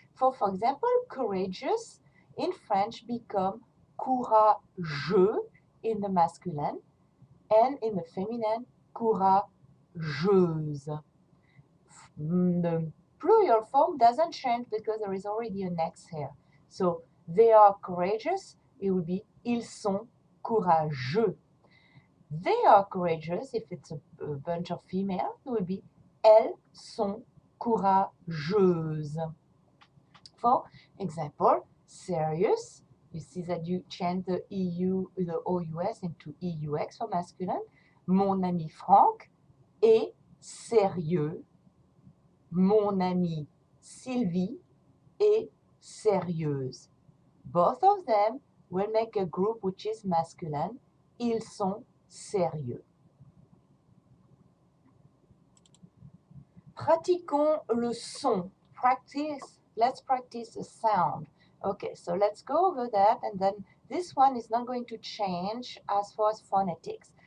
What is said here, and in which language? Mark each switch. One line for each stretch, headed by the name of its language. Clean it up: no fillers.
English: For example, courageous in French become courageux in the masculine and in the feminine, courageuse. The plural form doesn't change because there is already an X here. So they are courageous, it will be
French: ils sont courageux.
English: They are courageous, if it's a bunch of female, it will be
French: elles sont courageuses.
English: For example, serious You see that you change the EU, the OUS into EUX for masculine.
French: Mon ami Franck est sérieux. Mon amie Sylvie est sérieuse.
English: Both of them will make a group which is masculine.
French: Ils sont sérieux. Pratiquons le son.
English: Let's practice the sound. Okay, so let's go over that, and then this one is not going to change as far as phonetics.